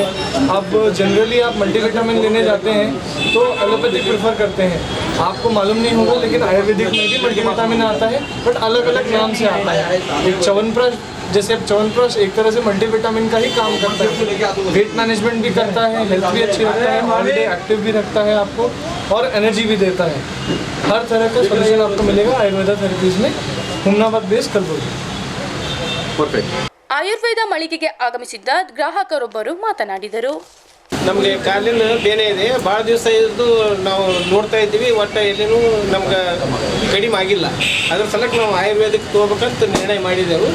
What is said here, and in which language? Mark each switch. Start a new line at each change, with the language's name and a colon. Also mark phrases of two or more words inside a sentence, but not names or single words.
Hindi: अब जनरली आप मल्टीविटामिन लेने जाते हैं तो एलोपैथिक प्रेफर करते हैं, आपको मालूम नहीं होगा, लेकिन आयुर्वेदिक में भी मल्टीविटामिन आता है, बट अलग अलग नाम से आता है. एक च्यवनप्राश, जैसे अब च्यवनप्राश एक तरह से मल्टीविटामिन का ही काम करता है,
English: weight management
Hindi: भी करता है, हेल्थ भी अच्छी रखता है,
English: all day active
Hindi: भी रखता है आपको और एनर्जी भी देता है. हर तरह का सोल्यूशन आपको मिलेगा आयुर्वेदा थेरेपीज में, हुमनाबाद बेस कलबुर्गी.
Kannada: ಪರ್ಫೆಕ್ಟ್. ಆಯುರ್ವೇದ ಮಳಿಗೆಗೆ ಆಗಮಿಸಿದ್ದ ಗ್ರಾಹಕರೊಬ್ಬರು ಮಾತನಾಡಿದರು. ನಮಗೆ ಕಾಲಿನ ಬೇನೆ ಇದೆ, ಭಾಳ ದಿವಸ ಇದ್ದು ನಾವು ನೋಡ್ತಾ ಇದ್ದೀವಿ, ಒಟ್ಟು ಎಲ್ಲಿನೂ ನಮ್ಗೆ ಕಡಿಮೆ ಆಗಿಲ್ಲ. ಅದ್ರ ಸಲಕ್ಕೆ ನಾವು ಆಯುರ್ವೇದಿಕ್ ತೊಗೋಬೇಕಂತ ನಿರ್ಣಯ ಮಾಡಿದೆವು.